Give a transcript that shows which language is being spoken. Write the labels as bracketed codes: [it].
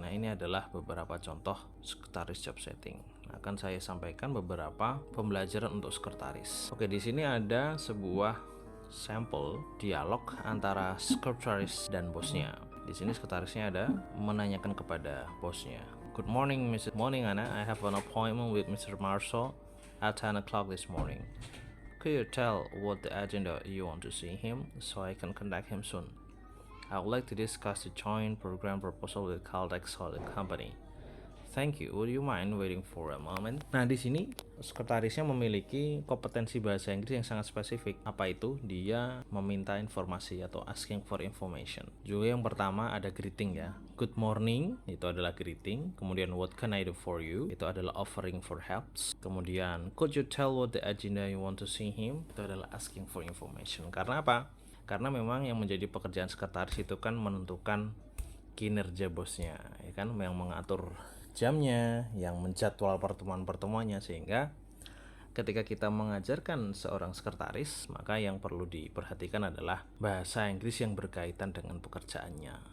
[id] Nah, ini adalah beberapa contoh sekretaris job setting. Akan saya sampaikan beberapa pembelajaran untuk sekretaris. Oke, di sini ada sebuah sampel dialog antara sekretaris dan bosnya. Di sini sekretarisnya ada menanyakan kepada bosnya, [en] "Good morning, Mrs. Morning, Anna. I have an appointment with Mr. Marshall at 10 o'clock this morning. Could you tell what the agenda you want to see him so I can contact him soon? I would like to discuss the joint program proposal with Caltex Holding Company. Thank you. Would you mind waiting for a moment?" [id] Nah, di sini sekretarisnya memiliki kompetensi bahasa Inggris yang sangat spesifik. Apa itu? Dia meminta informasi atau [en] asking for information. [id] Juga yang pertama ada greeting ya. [en] Good morning [id] itu adalah greeting. [en] Kemudian what can I do for you? [id] Itu adalah [en] offering for helps. Kemudian could you tell what the agenda you want to see him? [id] Itu adalah [en] asking for information. [id] Karena apa? Karena memang yang menjadi pekerjaan sekretaris itu kan menentukan kinerja bosnya, ya kan, yang mengatur jamnya, yang menjadwal pertemuan-pertemuannya, sehingga ketika kita mengajarkan seorang sekretaris, maka yang perlu diperhatikan adalah bahasa Inggris yang berkaitan dengan pekerjaannya.